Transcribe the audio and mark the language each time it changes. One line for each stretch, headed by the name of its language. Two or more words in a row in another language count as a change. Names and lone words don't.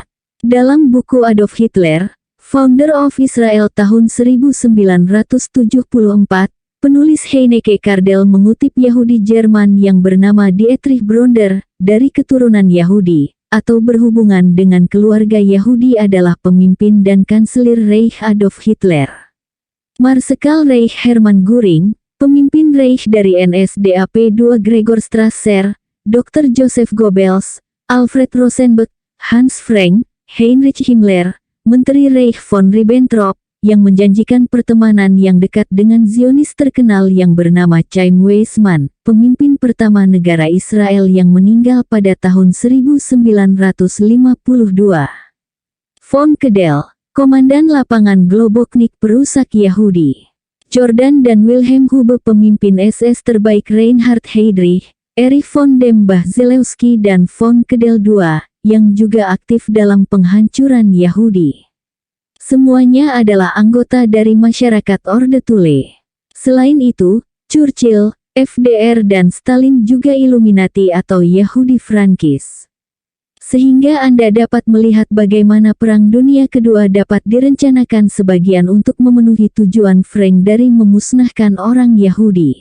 Indonesian: Dalam buku Adolf Hitler, Founder of Israel tahun 1974, Penulis Heineke Kardel mengutip Yahudi Jerman yang bernama Dietrich Bronder, dari keturunan Yahudi, atau berhubungan dengan keluarga Yahudi adalah pemimpin dan kanselir Reich Adolf Hitler. Marsekal Reich Hermann Göring, pemimpin Reich dari NSDAP II Gregor Strasser, Dr. Joseph Goebbels, Alfred Rosenberg, Hans Frank, Heinrich Himmler, Menteri Reich von Ribbentrop, yang menjanjikan pertemanan yang dekat dengan Zionis terkenal yang bernama Chaim Weizmann, pemimpin pertama negara Israel yang meninggal pada tahun 1952. Von Kedel, Komandan Lapangan Globoknik perusak Yahudi. Jordan dan Wilhelm Hube pemimpin SS terbaik Reinhard Heydrich, Erich von dem Bach-Zelewski dan Von Kedel II, yang juga aktif dalam penghancuran Yahudi. Semuanya adalah anggota dari masyarakat Orde Thule. Selain itu, Churchill, FDR dan Stalin juga Illuminati atau Yahudi Frankis. Sehingga Anda dapat melihat bagaimana Perang Dunia Kedua dapat direncanakan sebagian untuk memenuhi tujuan Frank dari memusnahkan orang Yahudi.